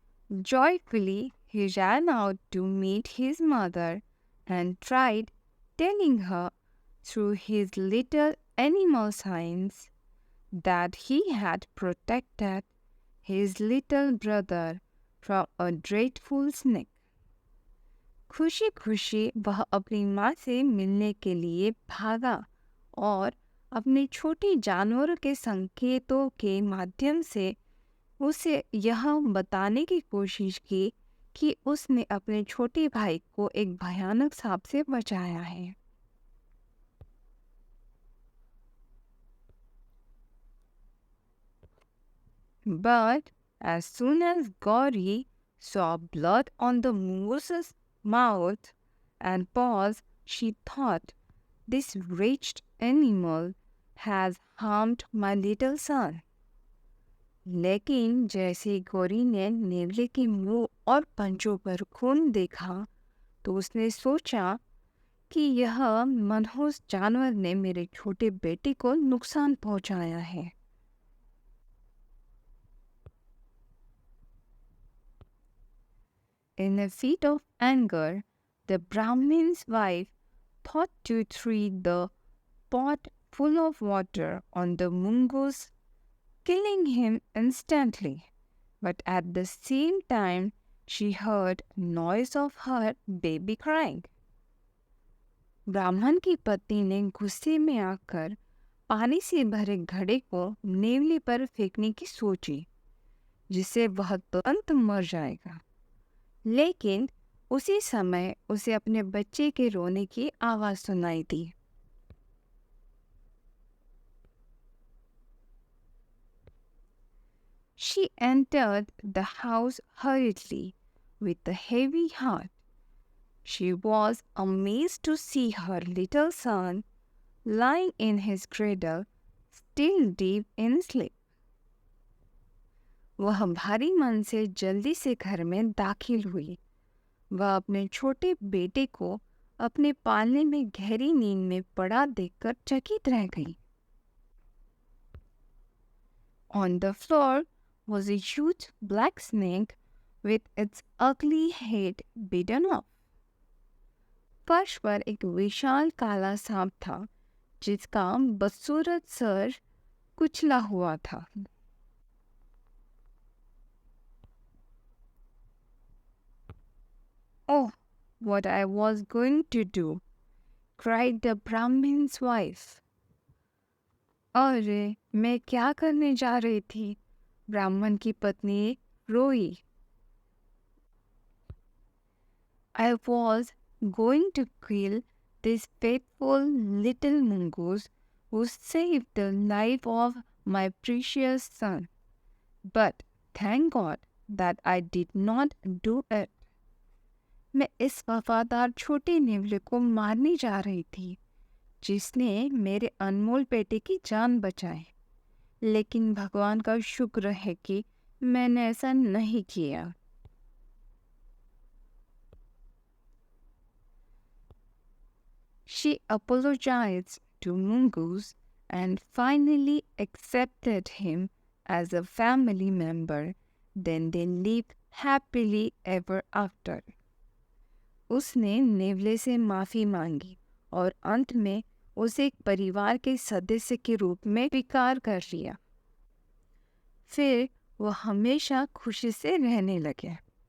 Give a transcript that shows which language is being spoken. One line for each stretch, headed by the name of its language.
English: Joyfully he ran out to meet his mother and tried telling her through his little animal signs that he had protected his little brother from a dreadful snake.
Hindi: खुशी खुशी वह अपनी माँ से मिलने के लिए भागा और अपने छोटे जानवरों के संकेतों के माध्यम से उसे यह बताने की कोशिश की कि उसने अपने छोटे भाई को एक भयानक सांप से बचाया है।
English: But as soon as Gauri saw blood on the moose's mouth and paws, she thought, this wretched animal has harmed my little son.
Hindi: लेकिन जैसे गौरी ने नेवले के मुंह और पंजों पर खून देखा तो उसने सोचा कि यह मनहूस जानवर ने मेरे छोटे बेटे को नुकसान पहुंचाया है।
English: In a fit of anger, the Brahmin's wife thought to throw the pot full of water on the mongoose, killing him instantly. But at the same time, she heard noise of her baby crying.
Hindi: ब्राह्मण की पत्नी ने गुस्से में आकर पानी से भरे घड़े को नेवले पर फेंकने की सोची, जिससे वह तुरंत मर जाएगा। लेकिन उसी समय उसे अपने बच्चे के रोने की आवाज़ सुनाई दी।
English: She entered the house hurriedly with a heavy heart. She was amazed to see her little son lying in his cradle, still deep in sleep.
Hindi: वह भारी मन से जल्दी से घर में दाखिल हुई। वह अपने छोटे बेटे को अपने पालने में गहरी नींद में पड़ा देखकर चकित रह गई।
English: On the floor was a huge black snake with its ugly head bitten off.
Hindi: फर्श पर एक विशाल काला सांप था जिसका बदसूरत सर कुचला हुआ था।
English: Oh, what I was going to do, cried the Brahmin's wife.
Hindi: अरे मैं क्या करने जा रही थी, ब्राह्मण की पत्नी रोई।
English: I was going to kill this faithful little mongoose who saved the life of my precious son. But thank God that I did not do it.
Hindi: मैं इस वफादार छोटे नेवले को मारने जा रही थी जिसने मेरे अनमोल बेटे की जान बचाई, लेकिन भगवान का शुक्र है कि मैंने ऐसा नहीं किया।
English: She apologized to Mongoose and finally accepted him as a family member. Then they lived happily ever after.
Hindi: उसने नेवले से माफ़ी मांगी और अंत में उसे एक परिवार के सदस्य के रूप में स्वीकार कर लिया। फिर वो हमेशा खुशी से रहने लगे।